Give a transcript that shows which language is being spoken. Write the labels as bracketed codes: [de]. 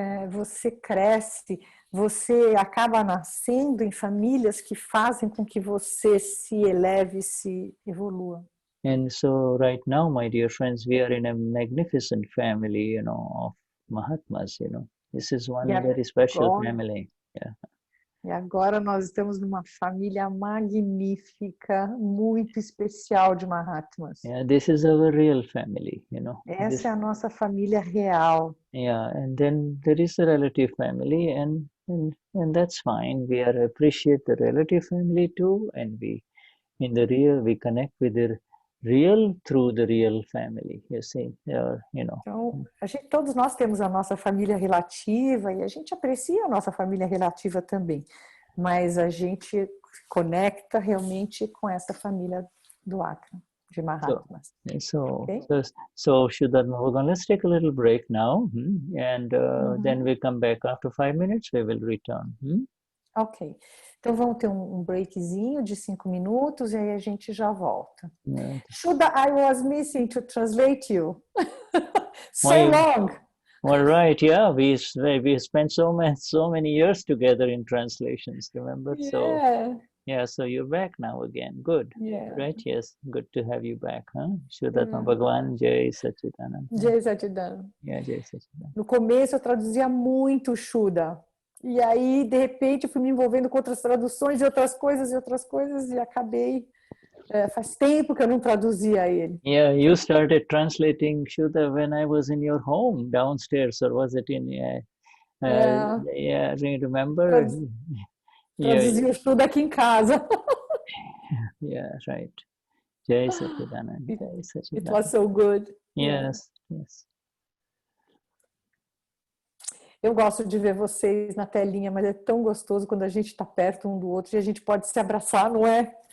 [pt] Você cresce, você acaba nascendo em famílias que fazem com que você se eleve, se evolua. [en] And so right now, my dear friends, we are in a magnificent family, of Mahatmas, This is one very special family. Yeah. [pt] E agora nós estamos numa família magnífica, muito especial de Mahatmas. [en] Yeah, this is our real family, [pt] Essa é a nossa família real. [en] Yeah, and then there is a relative family, and that's fine. We appreciate the relative family too, and we connect with the real through the real family, you see. [pt] Então, todos nós temos a nossa família relativa e a gente aprecia a nossa família relativa também, mas a gente conecta realmente com essa família do Akram. de Mahatmas. [en] Okay? So Vishuddhatma Bhagavan, let's take a little break now, and then we come back after 5 minutes. We will return. Ok. [pt] Então vamos ter um breakzinho de 5 minutos e aí a gente já volta. [en] Shuddha, I was missing to translate you. Long. All right, yeah, we spent so many years together in translations, remember? Yeah. So you're back now again. Good. Yeah. Right? Yes, good to have you back, huh? Vishuddhatma Bhagavan, Jai Satchidananda. Jai Satchidananda. Yeah, Jai Satchidananda. [pt] No começo eu traduzia muito Shuddha. E aí, de repente, eu fui me envolvendo com outras traduções e outras coisas e acabei... faz tempo que eu não traduzia ele. [en] Yeah, you started translating Shuddha when I was in your home downstairs, or was it in... yeah, do you remember? [pt] Traduzia o Shuddha aqui em casa. [en] Yeah, right. Jai Satchidananda. Jai Satchidananda. It was so good. Yes, yes. [pt] Eu gosto de ver vocês na telinha, mas é tão gostoso quando a gente está perto um do outro e a gente pode se abraçar, não é?